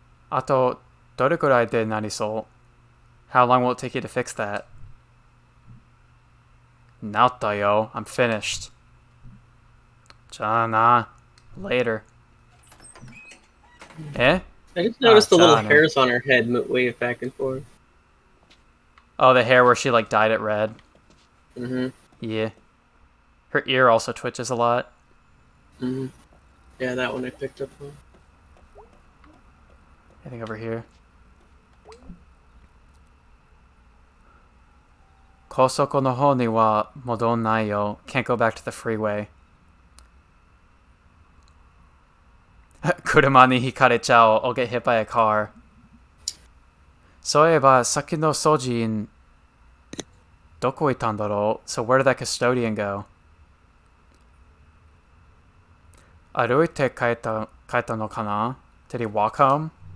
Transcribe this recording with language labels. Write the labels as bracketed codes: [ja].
[ja] あと、どれくらいでなりそう? [en] How long will it take you to fix that? [ja] 治ったよ. [en] I'm finished. [ja] じゃあな. [en] Later. Eh? I just noticed the little hairs on her head wave back and forth. Oh, the hair where she like dyed it red. Mm-hmm. Yeah. Her ear also twitches a lot. Mm-hmm. Yeah, that one I picked up on. Anything over here? [ja] 高速の方には戻んないよ. [en] Can't go back to the freeway. [ja] 車にひかれちゃう. [en] I'll get hit by a car. [ja] そういえば、さっきの掃除員、どこ行ったんだろう? [en] So where did that custodian go? [ja] 歩いて帰ったのかな? [en] Did he walk home?